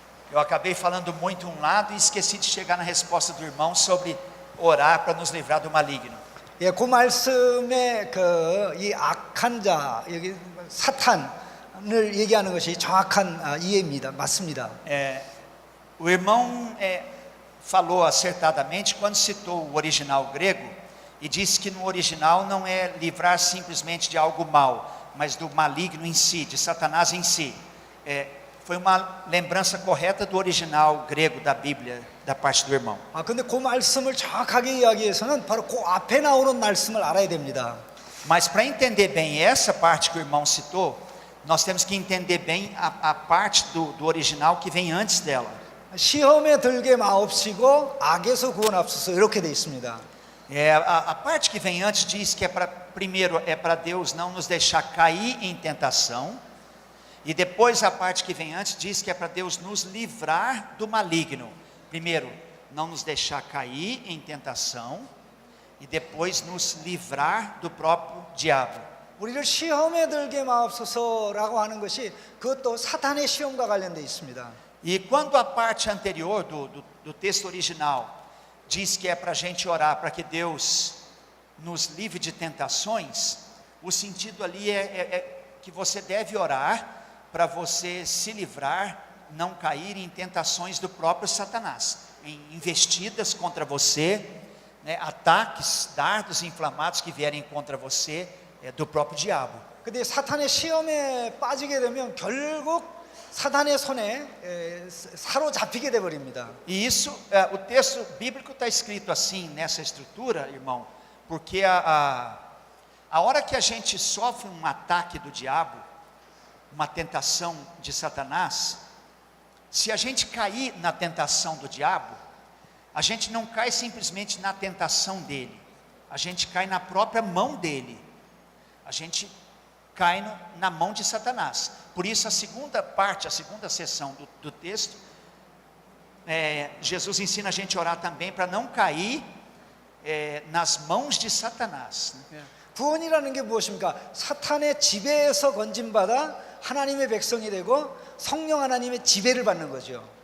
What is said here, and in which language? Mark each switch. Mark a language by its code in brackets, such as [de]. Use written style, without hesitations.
[pt] Eu acabei falando muito um lado e esqueci de chegar na resposta do irmão sobre orar para nos livrar do maligno. [ko] 그 말씀에 이 악한 자, 여기 사탄을 얘기하는 것이 정확한 이해입니다. 맞습니다. [pt] O irmão falou acertadamente quando citou o original grego e disse que no original não é livrar simplesmente de algo mal, mas do maligno em si, de Satanás em si. Foi uma lembrança correta do original grego da Bíblia, da parte do irmão. [ko] 근데 그 말씀을 정확하게 이야기해서는 바로 그 앞에 나오는 말씀을 알아야 됩니다. [pt] Mas para entender bem essa parte que o irmão citou, nós temos que entender bem a parte do original que vem antes dela. [ko] 시험에 들게 마옵시고 악에서 구원하옵소서 이렇게 돼 있습니다. [pt] A parte que vem antes diz que primeiro é para Deus não nos deixar cair em tentação, e depois a parte que vem antes diz que é para Deus nos livrar do maligno. Primeiro, não nos deixar cair em tentação, e depois nos livrar do próprio diabo. [ko] 우리를 시험에 들게 마옵소서라고 하는 것이 그것도 사탄의 시험과 관련돼 있습니다. [pt] E quando a parte anterior do texto original diz que é para a gente orar para que Deus nos livre de tentações, o sentido ali é que você deve orar para você se livrar, não cair em tentações do próprio Satanás, em investidas contra você, né, ataques, dardos inflamados que vierem contra você, do próprio diabo. [ko] 근데 사탄의 시험에 빠지게 되면 결국 사탄의 손에 사로잡히게 돼 버립니다. [pt] E isso, o texto bíblico está escrito assim nessa estrutura, irmão, porque a hora que a gente sofre um ataque do diabo, uma tentação de Satanás, se a gente cair na tentação do diabo, a gente não cai simplesmente na tentação dele, a gente cai na própria mão dele, a gente cai na mão de Satanás. Por isso a segunda parte, a segunda seção do texto, Jesus ensina a gente a orar também para não cair nas mãos de Satanás. [ko] 구원이라는 게 무엇입니까? 사탄의 지배에서 건진받아 하나님의 백성이 되고 성령 하나님의 지배를 받는 거죠.